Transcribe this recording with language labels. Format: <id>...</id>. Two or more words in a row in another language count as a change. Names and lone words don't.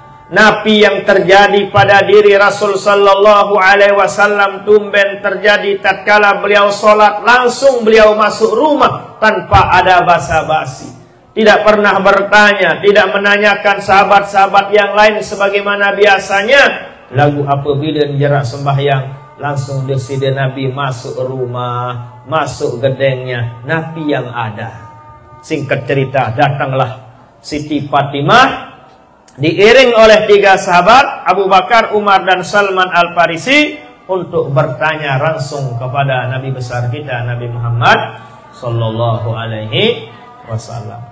<id>Napi yang terjadi pada diri Rasul</id> <ar>sallallahu alaihi wasallam</ar> <id>tumben terjadi tatkala beliau sholat, langsung beliau masuk rumah tanpa ada basa-basi. Tidak pernah bertanya, tidak menanyakan sahabat-sahabat yang lain sebagaimana biasanya. Lagu apabila jarak sembahyang, langsung deside Nabi masuk rumah, masuk gedengnya. Nabi yang ada. Singkat cerita, datanglah Siti Fatimah diiring oleh 3 sahabat, Abu Bakar, Umar, dan Salman Al-Farisi, untuk bertanya langsung kepada Nabi besar kita, Nabi Muhammad</id> <ar>sallallahu alaihi wasallam.</ar>